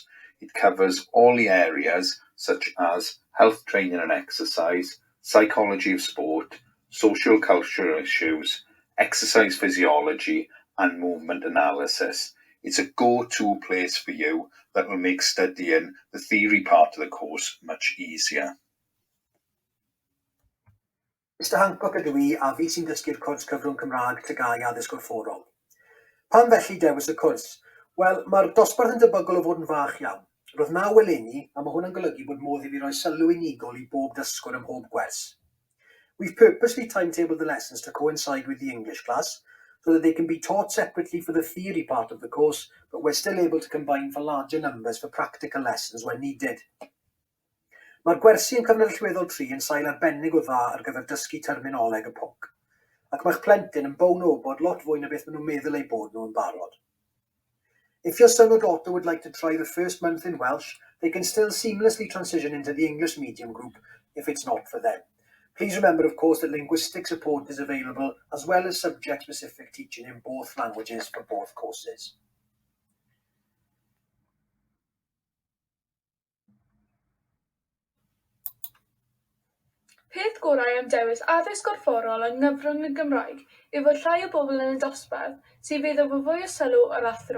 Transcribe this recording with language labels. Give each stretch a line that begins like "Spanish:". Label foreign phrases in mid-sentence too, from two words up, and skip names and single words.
English: It covers all the areas such as health training and exercise, psychology of sport, social cultural issues, exercise physiology, and movement analysis. It's a go-to place for you that will make studying the theory part of the course much easier.
Welsh: Mr Hancock ydw I, a fi sy'n dysgu'r cwrs cyfrwng Cymraeg TGAU Addysg Gorfforol. Pam felly dewis y cwrs? Wel, mae'r dosbarth yn debygol o fod yn fach iawn. Roedd 9 eleni, a mae hwnna'n golygu bod modd i fi roi sylw unigol I bob dysgwr ym mhob gwers.
English: We've purposely timetabled the lessons to coincide with the English class, so that they can be taught separately for the theory part of the course, but we're still able to combine for larger numbers for practical lessons when needed.
Welsh: Mae'r gwersi yn cyfnod allweddol 3 yn sail arbennig o dda ar gyfer dysgu terminoleg y pwnc, ac mae'ch plentyn yn bown o bod lot fwy na beth maen nhw'n meddwl ei bod nhw'n barod.
English: If your son or daughter would like to try the first month in Welsh, they can still seamlessly transition into the English medium group if it's not for them. Please remember, of course, that linguistic support is available as well as subject-specific teaching in both languages for both courses.
Welsh: Peth gorau am dewis addysg gorfforol yng nghyfrwng y Gymraeg yw fod llai o bobl yn y dosbarth sydd fydd efo fwy o sylw o'r athro.